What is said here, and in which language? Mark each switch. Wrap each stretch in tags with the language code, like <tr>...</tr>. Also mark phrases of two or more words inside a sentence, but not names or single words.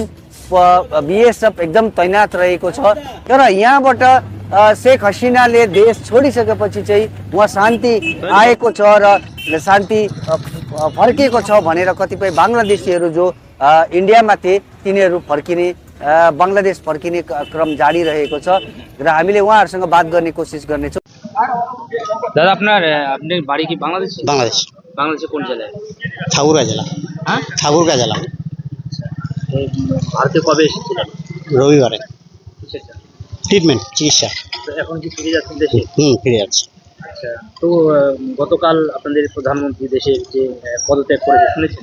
<ne>बीएसएफ एकदम तैनात रहेको छ। तर यहाँबाट शेख हसिनाले देश छोडिसकेपछि चाहिँ उहाँ शान्ति आएको छ र शान्ति फर्किएको छ भनेर कतिपय बङ्गलादेशीहरू जो इन्डियामा थिए तिनीहरू बङ्गलादेश फर्किने क्रम जारी रहेको छ र हामीले उहाँहरूसँग बात गर्ने कोसिस गर्नेछौँ।</ne> <bn>दादा আপনি বাড়ি কি বাংলাদেশ? বাংলাদেশ বাংলাদেশে কোন জেলায়? ঠাকুরগাঁ জেলা। হ্যাঁ, ঠাকুরগাঁ জেলা। তো ভারতে কবে এসেছিলেন? রবিবারে কিসের জন্য? ট্রিটমেন্ট চিকিৎসা। তো এখন কি ফিরে যাচ্ছেন দেশে? ফিরে যাচ্ছি। আচ্ছা, তো গতকাল আপনাদের প্রধানমন্ত্রী দেশে যে পদত্যাগ করেছে শুনেছেন?</bn>